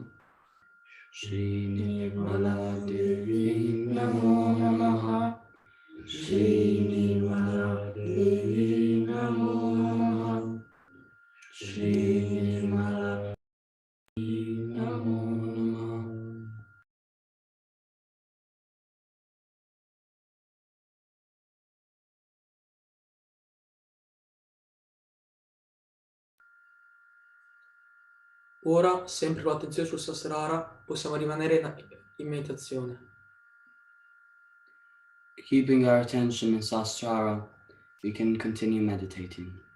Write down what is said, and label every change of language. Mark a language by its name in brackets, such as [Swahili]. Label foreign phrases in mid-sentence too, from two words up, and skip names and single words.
[Sanskrit] श्री निर्मला देवी नमो नमः. श्री निर्मला देवी नमो नमः. श्री निर्मला देवी नमो नमः. [Italian] Ora, sempre con l'attenzione sul Sahasrara, possiamo rimanere in meditazione. [English] Keeping our attention in Sahasrara, we can continue meditating.